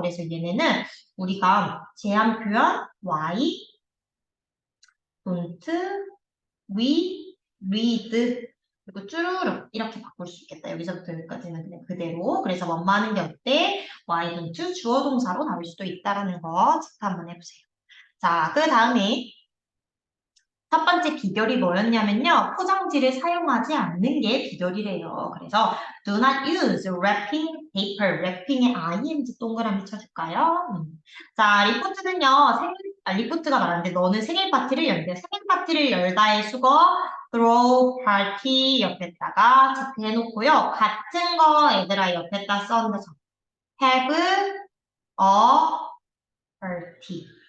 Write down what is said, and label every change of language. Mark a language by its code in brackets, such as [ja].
[ko] 그래서 얘네는 우리가 제한 표현 why, don't, we, read 그리고 쭈루룩 이렇게 바꿀 수 있겠다. 여기서부터 여기까지는 그냥 그대로. 그래서 원하는 게 어때? why don't 주어 동사로 나올 수도 있다라는 거 체크 한번 해보세요. 자, 그 다음에 첫 번째 비결이 뭐였냐면요. 포장지를 사용하지 않는 게 비결이래요. 그래서 [en] do not use wrapping paper. [ko] wrapping에 ing 동그라미 쳐줄까요? 자, 리포트는요. 리포트가 말하는데 너는 생일 파티를 열대. 생일 파티를 열다의 수거 throw party 옆에다가 체크해놓고요. 같은 거 얘들아 옆에다 썼는데 [en] have a party.